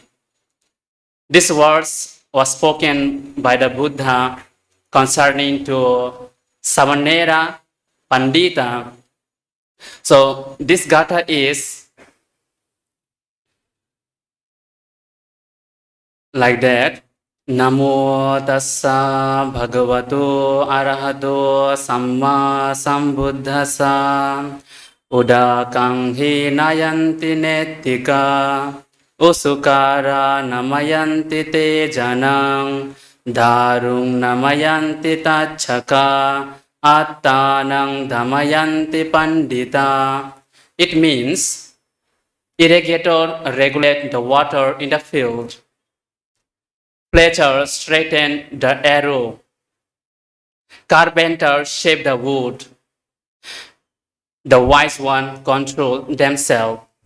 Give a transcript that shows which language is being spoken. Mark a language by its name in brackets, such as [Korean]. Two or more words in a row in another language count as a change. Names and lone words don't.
[English] This verse was spoken by the Buddha concerning to Samanera Pandita. So this Gatha is like that. [Pali] Namo tassa bhagavato arahato samma sambuddhassa. Udakang hinayanti nettika. Usukara namayanti te janang. Darung namayanti tachaka. Attanang damayanti pandita. [English] It means irrigator regulate the water in the field. Fletcher straighten the arrow. Carpenter shape the wood. The wise one control themselves.